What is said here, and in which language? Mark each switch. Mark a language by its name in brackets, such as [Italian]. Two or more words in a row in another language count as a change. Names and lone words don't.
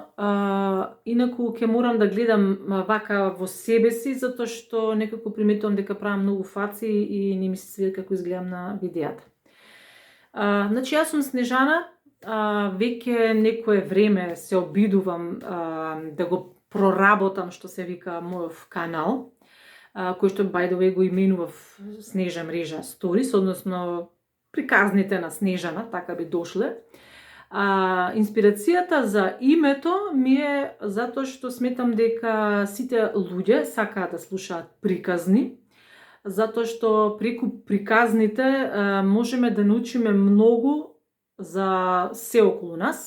[Macedonian] Инаку ќе морам да гледам вака во себе си, затоа што некако приметувам дека правам многу фаци и не ми се свиѓа како изгледам на видеата. Значи, јас сум Снежана. Веќе некое време се обидувам да го проработам, што се вика, мојов канал, кој што [English] by the way [Macedonian] го именував Снежа мрежа Stories, односно приказните на Снежана, така би дошле. Инспирацијата за името ми е затоа што сметам дека сите луѓе сакаат да слушаат приказни, затоа што преку приказните можеме да научиме многу за се околу нас.